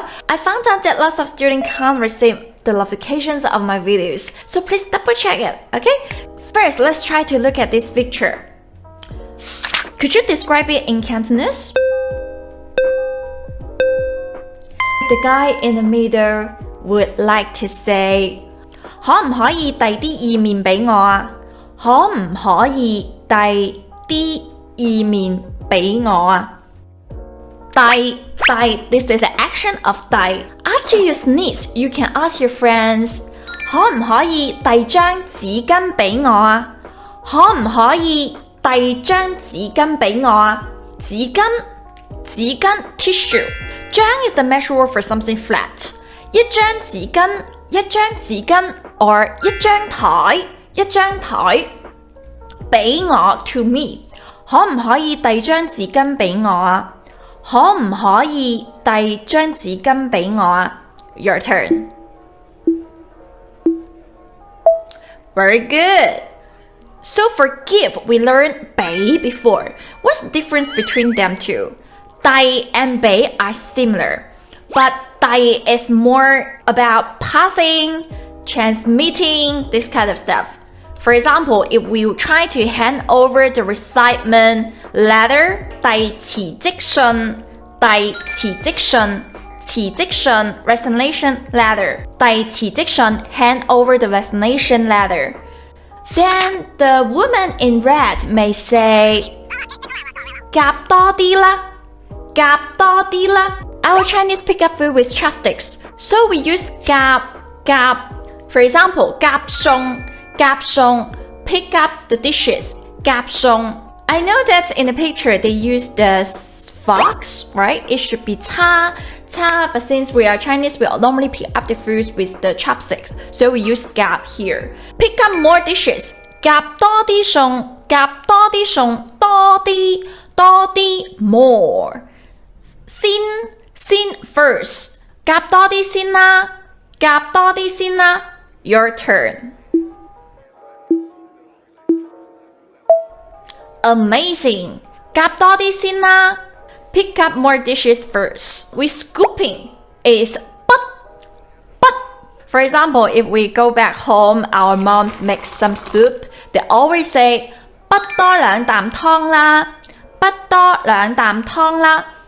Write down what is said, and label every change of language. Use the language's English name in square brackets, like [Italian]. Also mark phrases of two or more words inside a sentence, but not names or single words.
[English] I found out that lots of students can't receive the notifications of my videos, so please double check it, okay? First, let's try to look at this picture. Could you describe it in Cantonese? The guy in the middle would like to say, [Cantonese] 可唔可以遞啲意麵俾我啊？可唔可以遞啲意麵俾我啊？ [English] 遞 this is the action of 遞. After you sneeze, you can ask your friends, [Cantonese] 可唔可以遞張紙巾俾我啊？可唔可以遞張紙巾俾我啊？ [English] 紙巾 tissue. 張 is the measure word for something flat. [Cantonese] 一張紙巾 or 一張台俾我 [English] to me. [Cantonese] 可唔可以遞張紙巾俾我啊？可唔可以遞張紙巾俾我啊？ [English] Your turn. Very good. So for give, we learned 俾 before. What's the difference between them two? 遞 and 俾 are similar, but 遞 is more about passing, transmitting, this kind of stuff. For example, if we try to hand over the recitement letter, [Cantonese] 遞辭職信 [English] resignation letter, [Cantonese] 遞辭職信 [English] hand over the resignation letter. Then the woman in red may say, [Cantonese] 夾多啲啦. [English] Our Chinese pick up food with chopsticks, so we use 夾. For example, [Cantonese] 夾餸, [English] pick up the dishes, [Cantonese] 夾餸. [English] I know that in the picture they use the forks, right? It should be 叉, but since we are Chinese, we normally pick up the foods with the chopsticks, so we use 夾 here. Pick up more dishes, [Cantonese] 夾多啲餸, 多啲 more. [English] Sin first. [Cantonese] 夾多啲先啦. [English] Your turn. Amazing. [Cantonese] 夾多啲先啦. [English] Pick up more dishes first. We scooping is 筆. For example, if we go back home, our moms make some soup. They always say [Cantonese] 筆多兩啖湯啦.